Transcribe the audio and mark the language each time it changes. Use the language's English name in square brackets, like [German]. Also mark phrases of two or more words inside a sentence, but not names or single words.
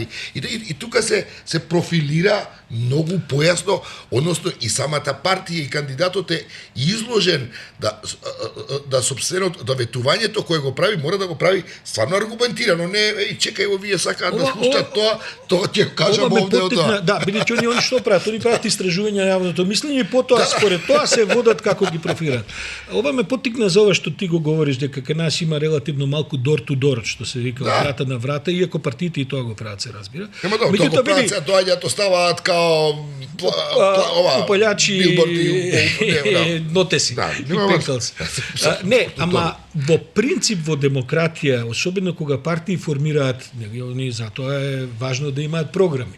[Macedonian] И тука се профилира многу појасно, односно и самата партија и кандидатот е изложен да собственото, да ветувањето кое го прави мора да го прави стварно аргументирано, не чекај во вие сакаат да слушаат тоа ќе кажам овде од тоа. Да, бидејќи они што прават, они прават истражувања на јавното мислење и потоа според тоа се водат како ги профилираат. Ова ме поттикна за ова што ти го говориш дека кај нас има релативно малку [English] door to door, [Macedonian] што се вика врата на врата, иако партиите и тоа го прават, се разбира. Меѓутоа го прават, се доаѓаат, оставаат као упалјачи нотеси и пенкалси. Не, ама во принцип во демократија, особено кога партии формираат, они затоа е важно да имаат програми.